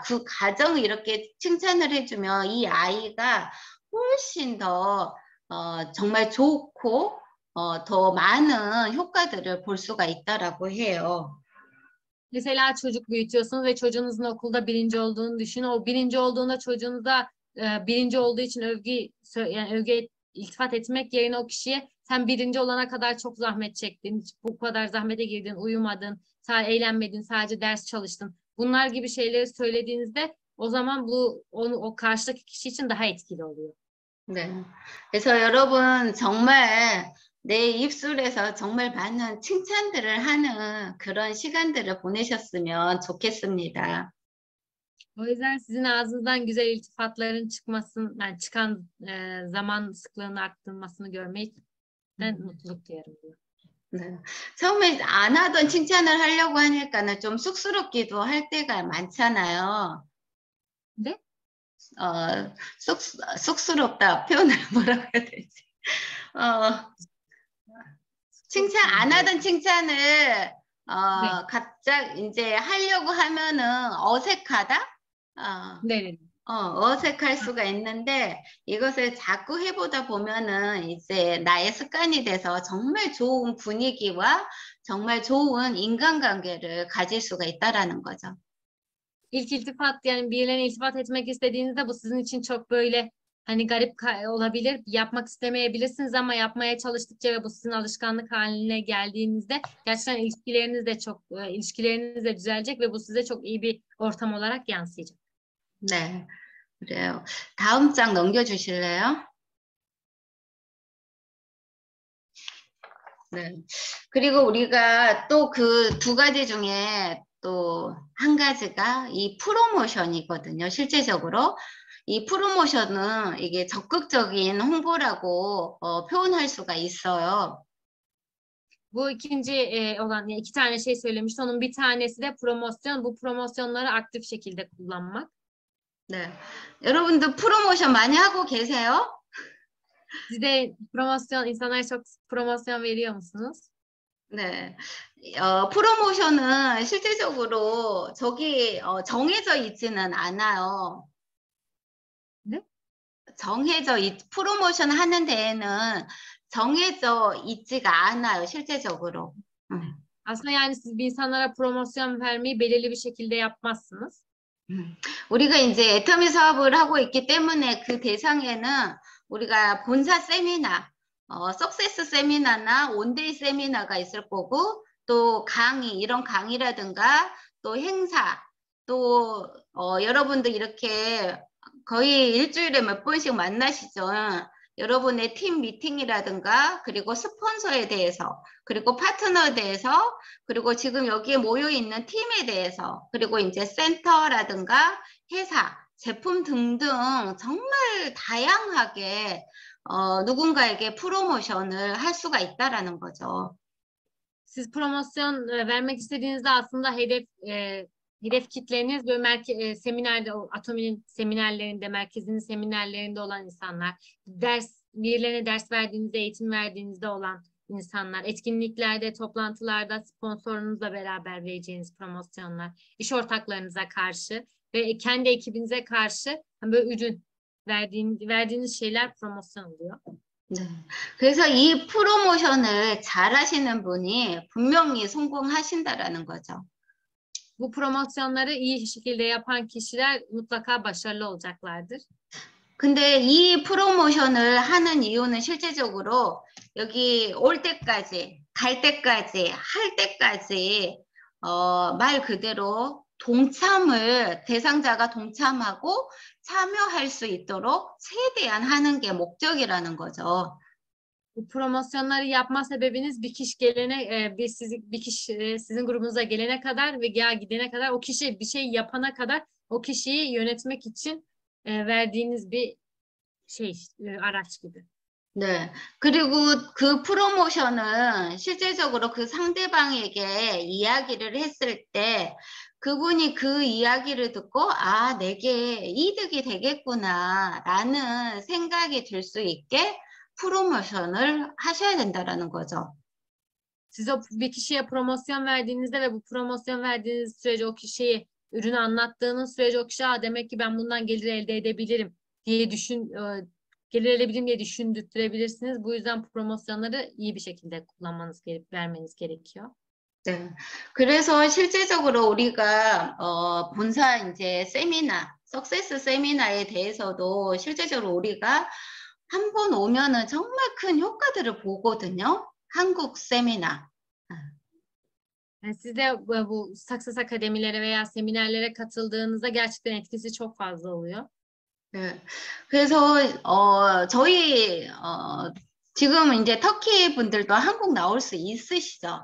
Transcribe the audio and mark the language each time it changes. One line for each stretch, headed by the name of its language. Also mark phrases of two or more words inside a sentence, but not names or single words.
Korean: 그 과정을 이렇게 칭찬을 해주면 이 아이가 훨씬 더 정말 좋고 더 많은 효과들을 볼 수가 있다라고 해요.
Turkish: Mesela çocuk büyütüyorsunuz ve çocuğunuzun okulda birinci olduğunu düşünün. O birinci olduğunda çocuğunuza birinci olduğu için övgü iltifat etmek yerine o kişiye sen birinci olana kadar çok zahmet çektin, bu kadar zahmete girdin, uyumadın, eğlenmedin, sadece ders çalıştın. Bunlar gibi şeyleri söylediğinizde o zaman o karşıdaki kişi için daha etkili oluyor.
Korean: 네. 그래서 여러분 정말 내 입술에서 정말 많은 칭찬들을 하는 그런 시간들을 보내셨으면 좋겠습니다.
Turkish: O yüzden sizin ağzınızdan güzel iltifatların çıkmasın, yani çıkan zaman sıklığının arttırmasını görmekten mutluluk duyarım diyor.
Korean: 네. 처음에 안 하던 칭찬을 하려고 하니까는 좀 쑥스럽기도 할 때가 많잖아요. 네? 쑥스럽다 표현을 뭐라고 해야 되지? 칭찬 안 하던 칭찬을 네. 갑자기 이제 하려고 하면은 어색하다? 네. 어색할 수가 있는데 이것을 자꾸 해보다 보면은 이제 나의 습관이 돼서 정말 좋은 분위기와 정말 좋은 인간관계를 가질 수가 있다라는 거죠.
Turkish: İlk iltifat, yani birilerine iltifat etmek istediğinizde bu sizin için çok böyle hani garip olabilir. Yapmak istemeyebilirsiniz ama yapmaya çalıştıkça ve bu sizin alışkanlık haline geldiğinizde gerçekten ilişkileriniz de düzelecek ve bu size çok iyi bir ortam olarak yansıyacak.
Korean: 네, 그래요. 다음 장 넘겨주실래요? 네. 그리고 우리가 또 그 두 가지 중에 또 한 가지가 이 프로모션이거든요. 실제적으로 이 프로모션은 이게 적극적인 홍보라고 표현할 수가 있어요.
Turkish: Bu ikinci olan, yani iki tane şey söylemişti. Onun bir tanesi de promosyon. Bu promosyonları aktif şekilde kullanmak.
Korean: 네. 여러분들 프로모션 많이 하고 계세요?
Turkish: Siz de promosyon, insanlara çok promosyon veriyor musunuz?
Korean: 네. 프로모션은 실제적으로 저기 정해져 있지는 않아요. 네? 프로모션 하는 데에는 정해져 있지가 않아요, 실제적으로.
Turkish: Aslında yani siz bir insanlara promosyon vermeyi belirli bir şekilde yapmazsınız.
Korean: 우리가 이제 애터미 사업을 하고 있기 때문에 그 대상에는 우리가 본사 세미나, 석세스 세미나나 온데이 세미나가 있을 거고 또 강의, 이런 강의라든가 또 행사, 또 여러분들 이렇게 거의 일주일에 몇 번씩 만나시죠. 여러분의 팀 미팅이라든가 그리고 스폰서에 대해서 그리고 파트너에 대해서 그리고 지금 여기에 모여 있는 팀에 대해서 그리고 이제 센터라든가 회사, 제품 등등 정말 다양하게 누군가에게 프로모션을 할 수가 있다라는 거죠.
Turkish: Siz promosyon vermek istediğinizde aslında hedef kitleniz böyle seminerde, Atomi'nin seminerlerinde, merkezinin seminerlerinde olan insanlar, birilerine ders verdiğinizde, eğitim verdiğinizde olan insanlar, etkinliklerde, toplantılarda sponsorunuzla beraber vereceğiniz promosyonlar, iş ortaklarınıza karşı ve kendi ekibinize karşı böyle ürün verdiğiniz şeyler promosyon oluyor.
Korean: 네. 그래서 이 프로모션을 잘 하시는 분이 분명히 성공하신다라는 거죠.
Turkish: Bu promosyonları iyi şekilde yapan kişiler mutlaka başarılı olacaklardır.
Korean: 근데 이 프로모션을 하는 이유는 실제적으로 여기 올 때까지, 갈 때까지, 할 때까지 말 그대로 대상자가 동참하고 참여할 수 있도록 최대한 하는 게 목적이라는 거죠.
Turkish: Bu promosyonları yapma sebebiniz bir kişi sizin grubunuza gelene kadar ve gidene kadar, o kişi bir şey yapana kadar o kişiyi yönetmek için verdiğiniz bir araç gibi.
Korean: 네. 그리고 그 프로모션은 실제적으로 그 상대방에게 이야기를 했을 때 그분이 그 이야기를 듣고 내게 이득이 되겠구나라는 생각이 들 수 있게 프로모션을 하셔야 된다라는 거죠.
Turkish: Siz bir kişiye promosyon verdiğinizde ve bu promosyon verdiğiniz sürece o kişiye ürünü anlattığınız sürece o kişi demek ki ben bundan gelir elde edebilirim diye düşündürtürebilirsiniz. Bu yüzden promosyonları iyi bir şekilde vermeniz gerekiyor.
Korean: 네. 그래서 실제적으로 우리가 본사 이제 세미나, 석세스 세미나에 대해서도 실제적으로 우리가 한 번 오면은 정말 큰 효과들을 보거든요. 한국 세미나.
Turkish: Yani siz de bu Success akademilere veya seminerlere katıldığınızda gerçekten etkisi çok fazla oluyor.
Korean: 네. 그래서 저희 지금 이제 터키 분들도 한국 나올 수 있으시죠?